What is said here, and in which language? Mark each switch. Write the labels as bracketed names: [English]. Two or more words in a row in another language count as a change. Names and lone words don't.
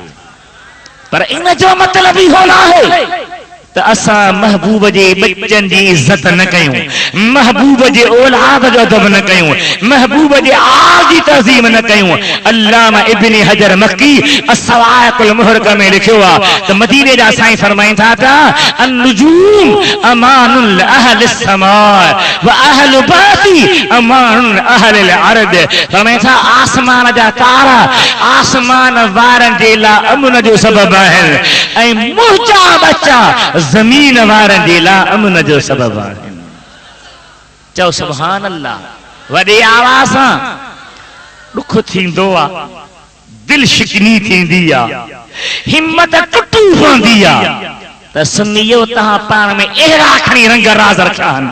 [Sindhi] पर इन जो मतिलब इहो न आहे त असां महबूब जे बच्चन जी इज्जत न कयूं, महबूब जे औलाद जो अदब न कयूं, महबूब जे आल जी तज़ीम न कयूं। अल्लामा इब्न हजर मक्की अस्सवाइकुल मुहरका में लिखियो आहे त मदीने जा साईं फरमाइनि था त [Arabic] النجوم أمان لأهل السماء وأهل بيتي أمان لأهل الأرض. [Sindhi] फरमाइनि था आसमान जा तारा आसमान वारनि जे लाइ अमन जो सबब आहिनि ऐं मुंहिंजा बच्चा ज़मीन वारनि जे लाइ अमन जो सबब आहिनि। चओ [Arabic] سبحان الله. [Sindhi] वॾी आवाज़ सां दुख थींदो आहे, दिल शिकनी थींदी आहे, हिम्मत टुटी पवंदी आहे त सुन्नियो तव्हां पाण में अहिड़ा खणी रंग राज रखिया आहिनि।